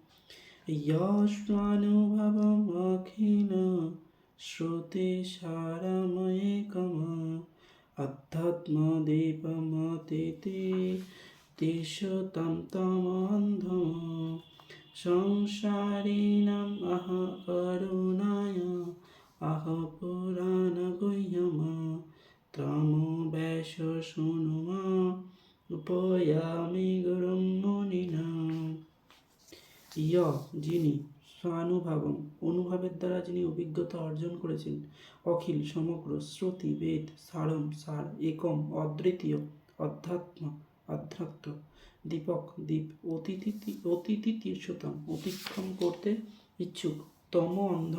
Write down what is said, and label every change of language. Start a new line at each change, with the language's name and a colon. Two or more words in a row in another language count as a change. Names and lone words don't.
Sanskrit: यस्वानुभवम् अखिल श्रुतिसारमेकम् अध्यात्मदीपम् अतिथि तीर्षतां तमोऽन्धम् संसारिणाम् आह करुणाय आह पुराणगुह्यम् तमोवेश शृणुमा उपयामि गुरुं मुनिनां।
Bangla: যিনি স্বানুভাবম অনুভবের দ্বারা যিনি অভিজ্ঞতা অর্জন করেছেন, অখিল সমগ্র, শ্রুতি বেদ, সারম সার, একম অদ্বিতীয়, অধ্যাত্ম অধ্যাত্ম, দীপক দ্বীপ,
Sanskrit: অতিথি তীর্ষতাম,
Bangla: অতিক্রম করতে ইচ্ছুক,
Sanskrit: তম অন্ধম,